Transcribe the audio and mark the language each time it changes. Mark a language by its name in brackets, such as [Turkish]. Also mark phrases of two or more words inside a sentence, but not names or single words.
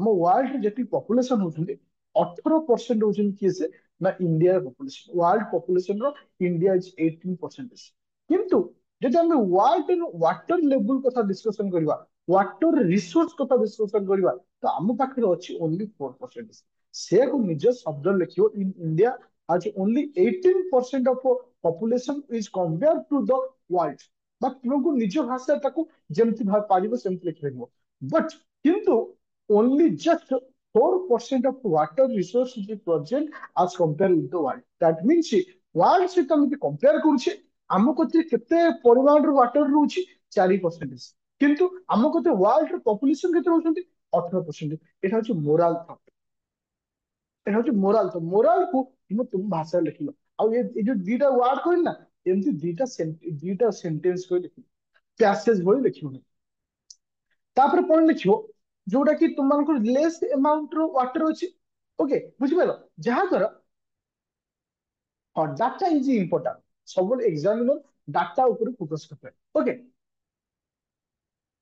[Odia] ୱାର୍ଲଡ ରେ ଯେତିକି ପପୁଲେସନ ହଉଛନ୍ତି 18% ହଉଛନ୍ତି କିଏ ସେ ନା [English] India population world population [Odia] ର [English] India is 18% [Odia] କିନ୍ତୁ ଯଦି ଆମେ [English] world water level [Odia] କଥା ଡିସ୍କସନ କରିବା [English] water resource [Odia] କଥା ଡିସ୍କସନ କରିବା ତ ଆମ ପାଖରେ ଅଛି ଓନ୍ଲି 4% ସେକୁ ନିଜ ଶବ୍ଦରେ ଲେଖିବ [English] in India has only 18% of population is compared to the world [Odia] ବା ତୁମକୁ ନିଜ ଭାଷାରେ ତାକୁ ଯେମିତି ପାରିବ ସେମିତି ଲେଖିପାରିବ ବଟ୍ କିନ୍ତୁ [English] only just 4% of water resource is present as compared with the world that means world [Odia] ସହିତ ଆମେ ଯଦି କମ୍ପେୟାର କରୁଛେ ଆମ କତିରେ କେତେ ପରିମାଣର ୱାଟର ରହୁଛି 4% କିନ୍ତୁ ଆମ କତିରେ ୱାର୍ଲଡ ର ପପୁଲେସନ କେତେ ରହୁଛନ୍ତି 18% ଏଟା ହଉଛି [English] moral thought [Bangla] এটা হচ্ছে মোরাল তো মোরাল [Odia] କୁ ତୁମେ ତୁମ ଭାଷାରେ ଲେଖିବ ଆଉ ଏ ଯୋଉ ଦିଟା ୱାର୍ଡ କହିଲି ନା ଏମିତି ଦିଟା ସେଣ୍ଟେନ୍ସ କରି ଲେଖିବ ପ୍ୟାସେଜ ଭଳି ଲେଖିବନି ତାପରେ କଣ ଲେଖିବ ଯୋଉଟା କି ତୁମମାନଙ୍କର [English] less amount [Odia] ର ୱାଟର ଅଛି ଓକେ ବୁଝିପାରିଲ ଯାହା ଦ୍ୱାରା ହଁ [English] data is important [Odia] ସବୁବେଳେ ଏକ୍ସାମିନର ଡାଟା ଉପରେ ଫୋକସ କରିଥାଏ ଓକେ